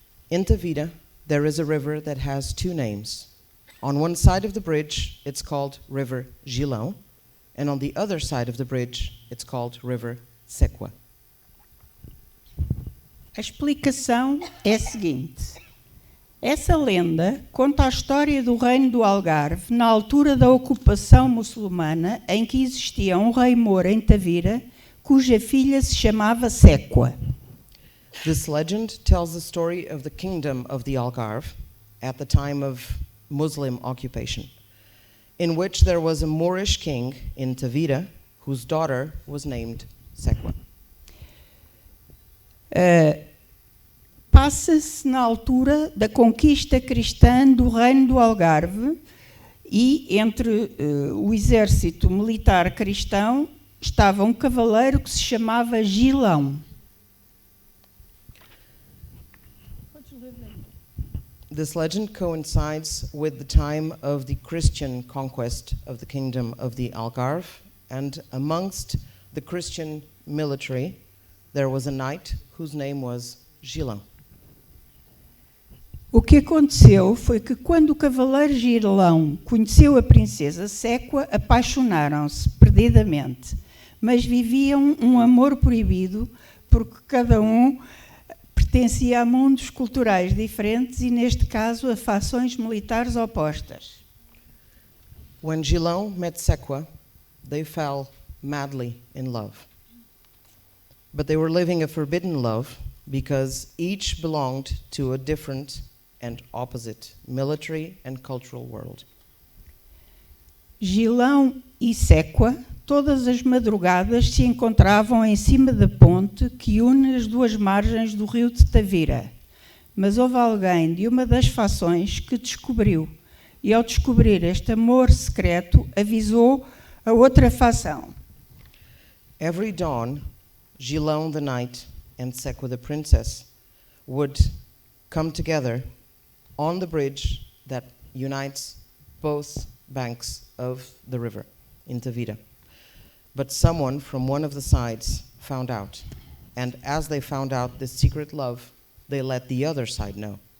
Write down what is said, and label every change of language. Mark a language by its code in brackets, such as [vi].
[en] In Tavira, there is a river that has two names. On one side of the bridge, it's called River Gilão, and on the other side of the bridge, it's called River Sequa. [pt] A explicação é a seguinte. Essa lenda conta a história do reino do Algarve na altura da ocupação muçulmana em que existia um rei Moura em Tavira cuja filha se chamava Sequa. [en] This legend tells the story of the kingdom of the Algarve at the time of Muslim occupation, in which there was a Moorish king in Tavira whose daughter was named Sequa. [pt] Passa-se na altura da conquista cristã do reino do Algarve e entre o exército militar cristão estava um cavaleiro que se chamava Gilão. [en] This legend coincides with the time of the Christian conquest of the kingdom of the Algarve, and amongst the Christian military there was a knight whose name was Gilão. [pt] O que aconteceu foi que quando o cavaleiro Gilão conheceu a princesa Sequa, apaixonaram-se perdidamente, mas viviam um amor proibido porque cada um pertencia a mundos culturais diferentes e, neste caso, a fações militares opostas. [en] When Gilão met Sequa, they fell madly in love. But they were living a forbidden love because each belonged to a different and opposite military and cultural world. [pt] Gilão e Sequa, todas as madrugadas, se encontravam em cima da ponte que une as duas margens do rio de Tavira. Mas houve alguém de uma das fações que descobriu, e ao descobrir este amor secreto, avisou a outra fação. [en] Every dawn, Gilão the knight and Sequa the princess would come together on the bridge that unites both banks of the river in Tavira. But someone from one of the sides found out, and as they found out this secret love, they let the other side know.